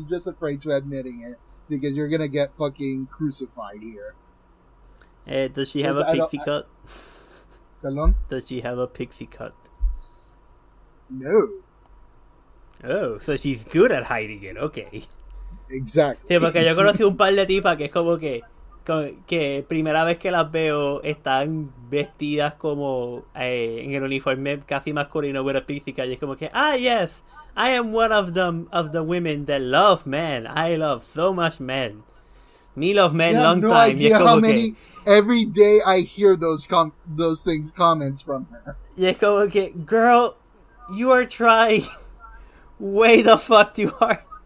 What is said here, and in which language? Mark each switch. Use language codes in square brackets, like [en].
[en] You're just afraid to admitting it because you're gonna get fucking crucified here. Does she have a pixie cut? [es] Perdón? [en] Does she have a pixie cut? No. Oh, so she's good at hiding it, okay. Exactly. [es] Sí, porque yo conocí un par de tipas que es como que primera vez que las veo están vestidas como en el uniforme casi masculino [en] with a pixie cut, [es] y es como que, [en] yes, I am one of the women that love men. I love so much men. Me love men long time. Idea how many every day I hear those comments from her. [es] Y es como que, [en] girl, you are trying way the fuck too hard.